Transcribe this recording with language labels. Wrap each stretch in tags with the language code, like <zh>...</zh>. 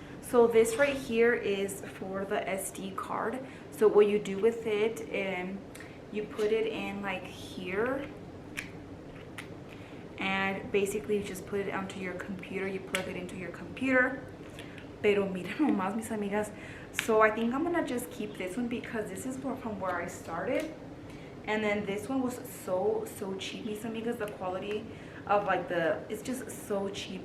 <en>So this right here is for the SD card. So what you do with it, you put it in like here, and basically you just put it onto your computer. You plug it into your computer.</en> <es>Pero mira nomás, mis amigas.</es> <en>So I think I'm gonna just keep this one because this is from where I started, and then this one was so cheap,</en> <es>mis amigas.</es> <en>The quality of like it's just so cheap.</en>